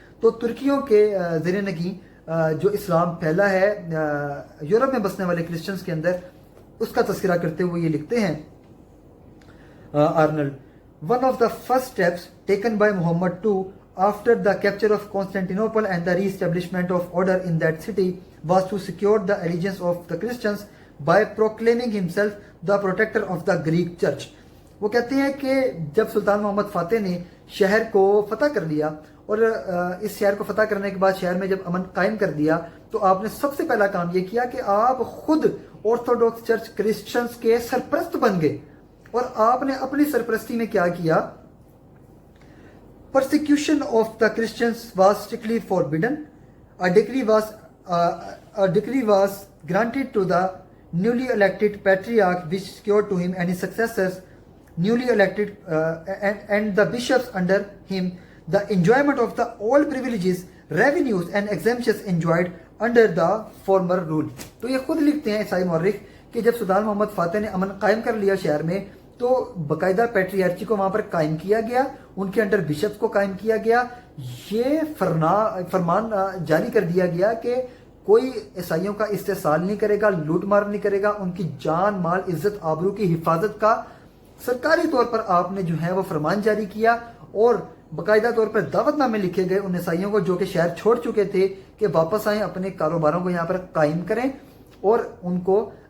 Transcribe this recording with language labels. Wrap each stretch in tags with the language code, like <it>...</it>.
<ur>تو ترکیوں کے زیر نگیں جو اسلام پھیلا ہے یورپ میں بسنے والے کرسچنز کے اندر, اس کا تذکرہ کرتے ہوئے یہ لکھتے ہیں Arnold,</ur> <en>One of the first steps taken by Muhammad II after the capture of Constantinople and the re-establishment of order in that city was to secure the allegiance of the Christians by proclaiming himself the protector of the Greek church.</en> <ur>وہ کہتے ہیں کہ جب سلطان محمد فاتح نے شہر کو فتح کر لیا, اور اس شہر کو فتح کرنے کے بعد شہر میں جب امن قائم کر دیا, تو آپ نے سب سے پہلا کام یہ کیا کہ آپ خود آرتھوڈاکس چرچ کرسچنز کے سرپرست بن گئے. اور آپ نے اپنی سرپرستی میں کیا کیا,</ur> <en>persecution of the Christians was strictly forbidden. A decree was a decree was granted to the newly elected patriarch which secured to him and his successors newly elected and the bishops under him the enjoyment of the all privileges, revenues and exemptions enjoyed under the former rule.</en> <ur>تو یہ خود لکھتے ہیں عیسائی مورخ کہ جب سلطان محمد فاتح نے امن قائم کر لیا شہر میں تو باقاعدہ پیٹریارچی کو وہاں پر قائم کیا گیا، ان کے انڈر بشپس کو قائم کیا گیا، یہ فرمان جاری کر دیا گیا کہ کوئی عیسائیوں کا استحصال نہیں کرے گا، لوٹ مار نہیں کرے گا، ان کی جان مال عزت آبرو کی حفاظت کا سرکاری طور پر آپ نے جو ہے وہ فرمان جاری کیا، اور باقاعدہ طور پر دعوت نامے لکھے گئے ان عیسائیوں کو جو کہ شہر چھوڑ چکے تھے کہ واپس آئیں، اپنے کاروباروں کو یہاں پر قائم کریں، اور ان کو</ur>